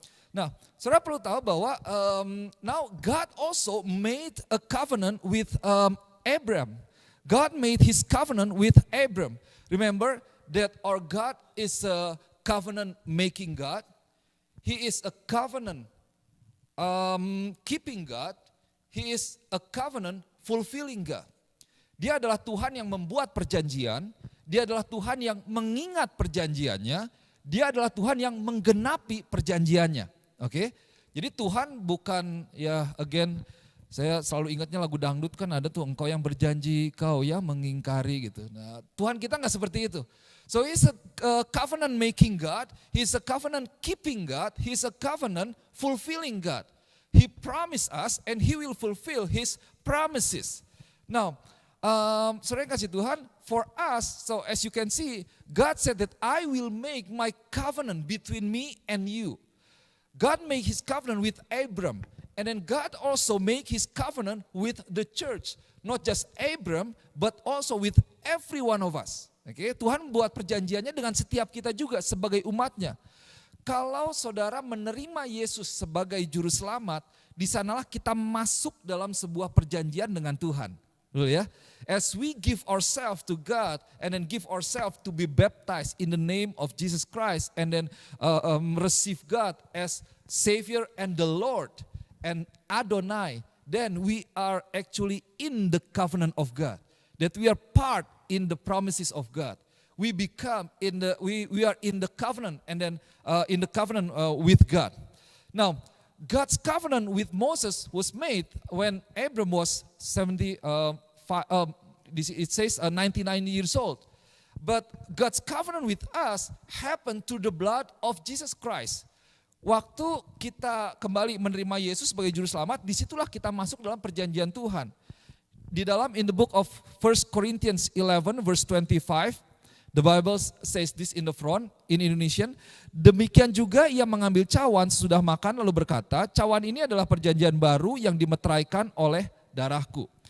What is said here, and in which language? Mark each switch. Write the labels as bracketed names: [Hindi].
[Indonesian] Nah, saudara perlu tahu bahwa [English] now God also made a covenant with Abram. God made His covenant with Abram. Remember that our God is a covenant-making God. He is a covenant-keeping God. He is a covenant-fulfilling God. [Indonesian] Dia adalah Tuhan yang membuat perjanjian. Dia adalah Tuhan yang mengingat perjanjiannya. Dia adalah Tuhan yang menggenapi perjanjiannya. Oke? Jadi Tuhan bukan saya selalu ingatnya lagu dangdut kan ada tuh, engkau yang berjanji, kau yang mengingkari gitu. Nah, Tuhan kita enggak seperti itu. [English] So He's a covenant making God, He's a covenant keeping God, He's a covenant fulfilling God. He promised us and He will fulfill His promises. Now, [Indonesian] saudara yang kasih Tuhan, [English] for us, so as you can see, God said that I will make my covenant between me and you. God made His covenant with Abram. And then God also make His covenant with the church. Not just Abram, but also with every one of us. Okay? [Indonesian] Tuhan buat perjanjiannya dengan setiap kita juga sebagai umatnya. Kalau saudara menerima Yesus sebagai juru selamat, di sanalah kita masuk dalam sebuah perjanjian dengan Tuhan. Betul ya? [English] As we give ourselves to God and then give ourselves to be baptized in the name of Jesus Christ and then receive God as Savior and the Lord and Adonai, then we are actually in the covenant of God. That we are part in the promises of God. We become we are in the covenant and then in the covenant with God. Now, God's covenant with Moses was made when Abram was 99 years old. But God's covenant with us happened through the blood of Jesus Christ. [Indonesian] Waktu kita kembali menerima Yesus sebagai juru selamat, disitulah kita masuk dalam perjanjian Tuhan. Di dalam [English] in the book of 1 Corinthians 11 verse 25, the Bible says this in the front, in Indonesian. [Indonesian] Demikian juga ia mengambil cawan sudah makan lalu berkata, cawan ini adalah perjanjian baru yang dimeteraikan oleh darahku.